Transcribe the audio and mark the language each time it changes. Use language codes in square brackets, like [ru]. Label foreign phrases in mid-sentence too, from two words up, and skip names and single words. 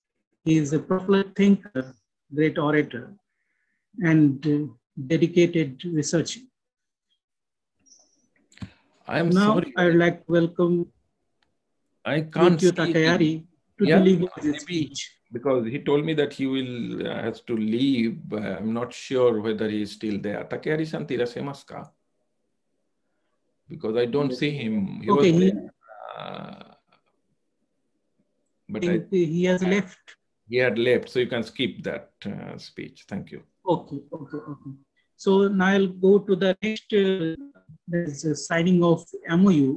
[en] He is a prolific thinker, great orator, and dedicated researcher. I'm now, sorry. I'd like to welcome Yukio Takahari to deliver this speech. Because he told me that he will has to leave. I'm not sure whether he is still there. [ja] Takahari-san irashimasu ka? [en] Because I don't see him. He okay, was there. But he has left. He had left, so you can skip that speech. Thank you. Okay. So now I'll go to the next there's a signing of MoU.